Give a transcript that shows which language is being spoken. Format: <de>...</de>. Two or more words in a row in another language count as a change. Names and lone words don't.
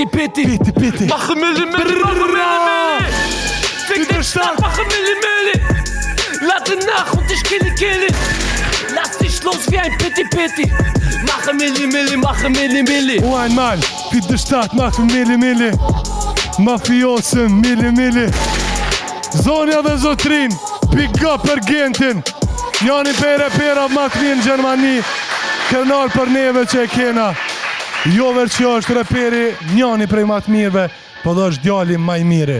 <de>Mache Milli. Fick den Start, mache Milli. Lade nach und ich kille. Lass dich los wie ein Pitti. Mache Milli. O einmal, für die Stadt mache Milli. Mafiosen, Milli.</de> <sq>Zonja dhe zotrin,</sq> <en>big up</en> <sq>për Gentin. Njani pera ma të mirë në Gjermani. Kërnar për neve që e kena. Jo veç që është reperi njani prej ma të mirëve, po dhe është djali ma i mire.</sq>